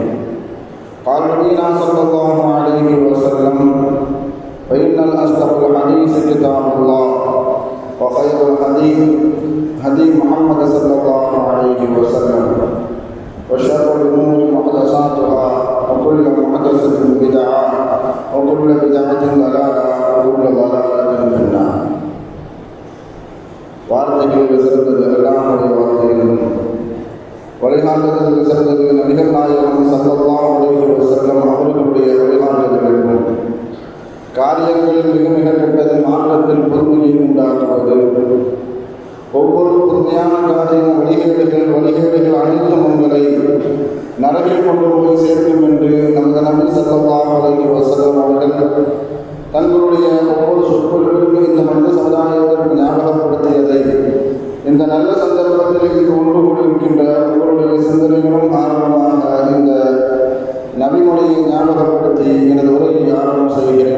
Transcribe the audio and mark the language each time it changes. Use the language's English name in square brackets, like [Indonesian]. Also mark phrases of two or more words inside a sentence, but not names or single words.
[Arabic] قال نبينا صلى الله عليه وسلم: فإن الأصدق الحديث كتاب الله، وخير الهدي هدي محمد صلى الله عليه وسلم، وشر الأمور محدثاتها، وكل محدثة بدعة، وكل بدعة ضلالة، وكل ضلالة في النار. [Tamil] வார்த்தைகளில் சிறந்தது அல்லாஹ்வுடைய வார்த்தைகளும், வழிகாட்டுதலில் சிறந்தது நபிகள் நாயகம் [Arabic] صلى الله عليه وسلم [Tamil] அவர்களுடைய வழிகாட்டுதல்களும், காரியங்களில் மிக மிக கெட்டது மார்க்கத்தில் பொறுமையை உண்டாக்குவது, ஒவ்வொரு புதுமையான காரியம் வழிகேடுகள் அனைத்தும் உங்களை நரகில் கொண்டு போய் சேர்க்கும் என்று நமது நபி [Arabic] صلى الله عليه وسلم [Tamil] அவர்கள் தங்களுடைய ஒவ்வொரு சொற்களிலும் இந்த மனித சமுதாயத்திற்கு ஞாபகப்படுத்தியதை இந்த நல்ல சந்தர்ப்பத்தில் இங்கு ஒன்று கூடியிருக்கின்ற உங்களுடைய சிந்தனைகளும் ஆரம்பமாக இந்த நபிமொழியை ஞாபகப்படுத்தி எனது உரையை ஆரம்பம் செய்கிறேன்.